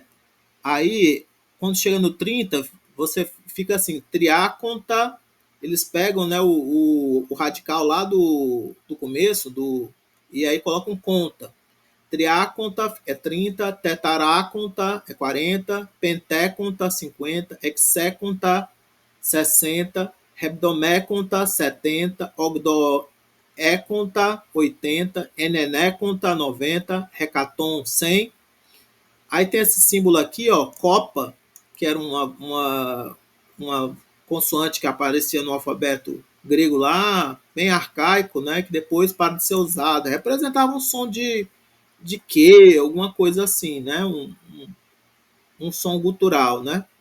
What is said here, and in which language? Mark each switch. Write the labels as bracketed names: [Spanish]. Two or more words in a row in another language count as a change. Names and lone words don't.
[Portuguese] Aí, quando chega no 30, você fica assim, triaconta, eles pegam, né, o radical lá do começo, e aí colocam conta. Triaconta é 30, tetaráconta é 40, [Greek] πεντήκοντα 50, ἑξήκοντα 60, ἑβδομήκοντα 70, ὀγδοήκοντα 80, ἐνενήκοντα 90, ἑκατόν 100. [Portuguese] Aí tem esse símbolo aqui, ó, copa, que era uma consoante que aparecia no alfabeto grego lá, bem arcaico, né, que depois para de ser usado. Representava um som de que, alguma coisa assim, né, um som gutural, né.